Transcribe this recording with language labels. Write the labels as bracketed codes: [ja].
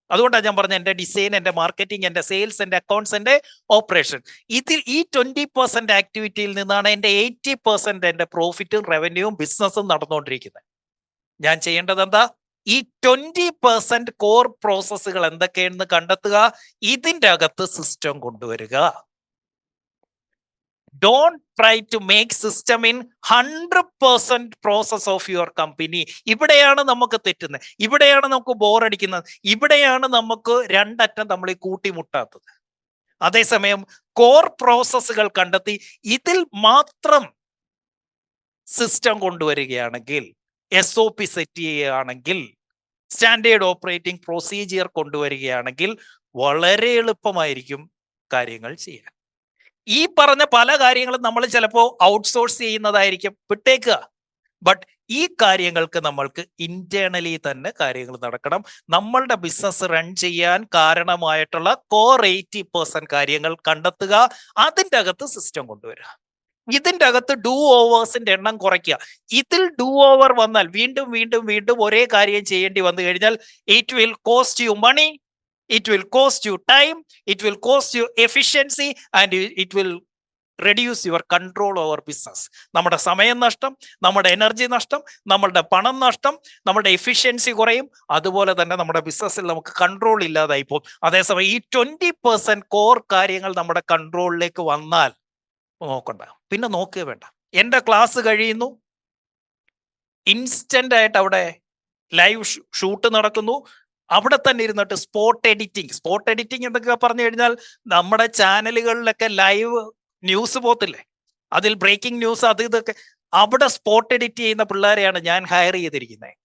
[ml] അതുകൊണ്ടാണ് ഞാൻ പറഞ്ഞ എൻ്റെ ഡിസൈൻ, എൻ്റെ മാർക്കറ്റിംഗ്, എൻ്റെ സെയിൽസ്, എൻ്റെ അക്കൗണ്ട്സ്, എൻ്റെ ഓപ്പറേഷൻ, ഇതിൽ ഈ 20% ആക്ടിവിറ്റിയിൽ നിന്നാണ് എൻ്റെ 80% എൻ്റെ പ്രോഫിറ്റും റവന്യൂവും ബിസിനസ്സും നടന്നുകൊണ്ടിരിക്കുന്നത്. ഞാൻ ചെയ്യേണ്ടത് എന്താ? ഈ 20% കോർ പ്രോസസ്സുകൾ എന്തൊക്കെയാണെന്ന് കണ്ടെത്തുക, ഇതിൻ്റെ അകത്ത് സിസ്റ്റം കൊണ്ടുവരിക. [en] Don't try to make system in 100% process of your company. [ml] ഇവിടെയാണ് നമുക്ക് തെറ്റുന്നത്, ഇവിടെയാണ് നമുക്ക് ബോറടിക്കുന്നത്, ഇവിടെയാണ് നമുക്ക് രണ്ടറ്റം നമ്മൾ കൂട്ടിമുട്ടാത്തത്. അതേസമയം കോർ പ്രോസസ്സുകൾ കണ്ടെത്തി ഇതിൽ മാത്രം സിസ്റ്റം കൊണ്ടുവരികയാണെങ്കിൽ, SOP സെറ്റ് ചെയ്യുകയാണെങ്കിൽ, സ്റ്റാൻഡേർഡ് ഓപ്പറേറ്റിംഗ് പ്രൊസീജിയർ കൊണ്ടുവരികയാണെങ്കിൽ വളരെ എളുപ്പമായിരിക്കും കാര്യങ്ങൾ ചെയ്യാൻ. ഈ പറഞ്ഞ പല കാര്യങ്ങളും നമ്മൾ ചിലപ്പോൾ ഔട്ട്സോഴ്സ് ചെയ്യുന്നതായിരിക്കും, വിട്ടേക്കുക. ബട്ട് ഈ കാര്യങ്ങൾക്ക് നമ്മൾക്ക് ഇന്റേണലി തന്നെ കാര്യങ്ങൾ നടക്കണം. നമ്മളുടെ ബിസിനസ് റൺ ചെയ്യാൻ കാരണമായിട്ടുള്ള കോർ 80% കാര്യങ്ങൾ കണ്ടെത്തുക, അതിൻ്റെ അകത്ത് സിസ്റ്റം കൊണ്ടുവരിക. ഇതിൻ്റെ അകത്ത് ഡു ഓവേഴ്സിന്റെ എണ്ണം കുറയ്ക്കുക. ഇതിൽ ഡു ഓവർ വന്നാൽ വീണ്ടും ഒരേ കാര്യം ചെയ്യേണ്ടി വന്നു കഴിഞ്ഞാൽ [en] It will cost you money, it will cost you time, it will cost you efficiency, and it will reduce your control over business. [ml] നമ്മുടെ സമയം നഷ്ടം, നമ്മുടെ എനർജി നഷ്ടം, നമ്മളുടെ പണം നഷ്ടം, നമ്മുടെ എഫിഷ്യൻസി കുറയും. അതുപോലെ തന്നെ നമ്മുടെ ബിസിനസ്സിൽ നമുക്ക് കൺട്രോൾ ഇല്ലാതായി പോകും. അതേസമയം ഈ 20% കോർ കാര്യങ്ങൾ നമ്മുടെ കൺട്രോളിലേക്ക് വന്നാൽ നോക്കണ്ട, പിന്നെ നോക്കുക വേണ്ട. എൻ്റെ ക്ലാസ് കഴിയുന്നു, ഇൻസ്റ്റന്റ് ആയിട്ട് അവിടെ ലൈവ് ഷൂട്ട് നടക്കുന്നു, അവിടെ തന്നെ ഇരുന്നിട്ട് സ്പോട്ട് എഡിറ്റിംഗ് എന്നൊക്കെ പറഞ്ഞു കഴിഞ്ഞാൽ നമ്മുടെ ചാനലുകളിലൊക്കെ ലൈവ് ന്യൂസ് പോത്തില്ലേ, അതിൽ ബ്രേക്കിംഗ് ന്യൂസ് അത് ഇതൊക്കെ, അവിടെ സ്പോട്ട് എഡിറ്റ് ചെയ്യുന്ന പിള്ളേരെയാണ് ഞാൻ ഹയർ ചെയ്തിരിക്കുന്നത്.